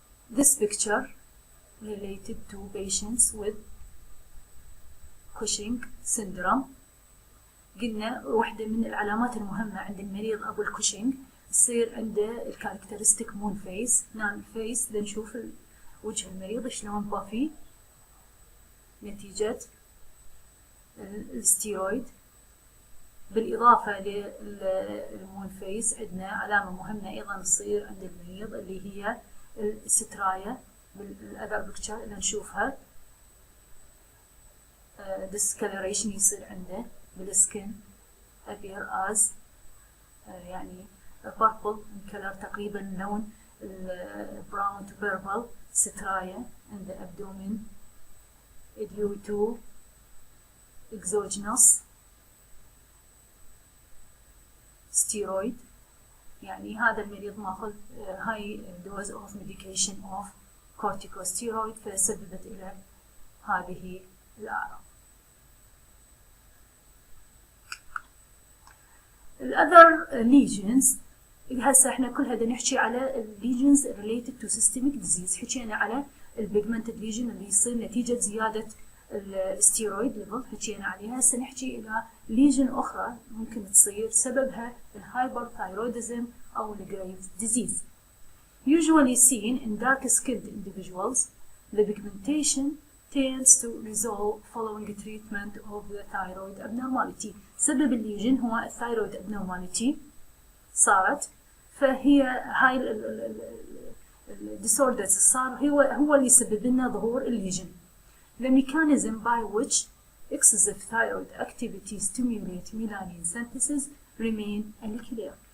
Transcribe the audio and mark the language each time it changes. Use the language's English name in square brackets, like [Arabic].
[English] This picture related to patients with Cushing syndrome. [Arabic] قلنا واحدة من العلامات المهمة عند المريض أبو الكوشنج يصير عنده الكاركترستيك مون فيس. نعم الفيس لنشوف وجه المريض شلون بافي نتيجة الستيرويد. بالإضافة للمون فيس عندنا علامة مهمة أيضا تصير عند المريض اللي هي الستراية بالأذر بكتشر اللي نشوفها. [English] discoloration [Arabic] يصير عنده بالسكن [English] appear as يعني purple in color [Arabic] تقريبا لون [English] brown to purple striae in the abdomen due to exogenous steroid. [Arabic] يعني هذا المريض ماخذ [English] high dose of medication of corticosteroid [Arabic] فسببت إلى هذه الأعراض. [English] الأذر lesions [Arabic] هسه احنا كل هذا نحكي على [English] lesions related to systemic disease. [Arabic] حكينا على البيجمنتد ليجن اللي يصير نتيجة زيادة الستيرويد ليفل حكينا عليها. هسه نحكي إلى ليجن أخرى ممكن تصير سببها الهايبرثايروديزم أو الجريفز ديزيز. [English] Usually seen in dark-skinned individuals, the pigmentation tends to resolve following treatment of the thyroid abnormality. [Arabic] سبب الليجن هو الثايرويد abnormality صارت، فهي هاي الديسوردرز صار هو اللي يسبب لنا ظهور الليجن. [English] The mechanism by which excessive thyroid activity stimulate melanin synthesis remain unclear.